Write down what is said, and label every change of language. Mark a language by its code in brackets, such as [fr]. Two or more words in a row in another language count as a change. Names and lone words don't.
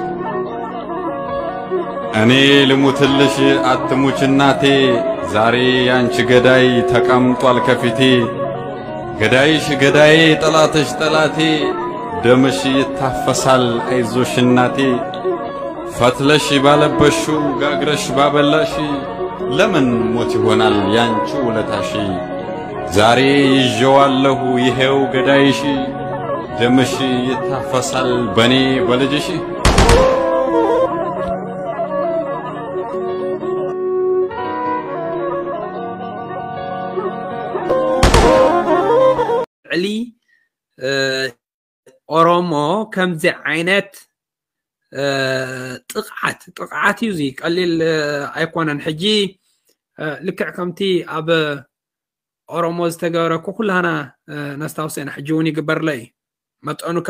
[am] እኔ ልሙትልሽ አትሙች እናቴ፣ ዛሬ ያንቺ ገዳይ ተቀምጧል ከፊቴ። ገዳይሽ ገዳዬ ጠላትሽ ጠላቴ፣ ደምሽ ይታፈሳል አይዞሽ እናቴ። ፈትለሽ ባለበሹ ጋግረሽ ባበላሽ፣ ለምን ሞት ይሆናል ያንቺ ውለታሽ? ዛሬ ይዤዋለሁ ይሄው ገዳይሽ፣ ደምሽ ይታፈሳል በኔ በልጅሽ። [ti] ዕሊ ኦሮሞ ከምዚ ዓይነት ጥቅዓት እዩ ዚ ቀሊል ኣይኮነን። ሕጂ ልክዕ ከምቲ ኣብ ኦሮሞ ዝተገበረ ኩላና ነስታውሰና ሕጂ እውን ይግበርለ እዩ። መጠኑ ከም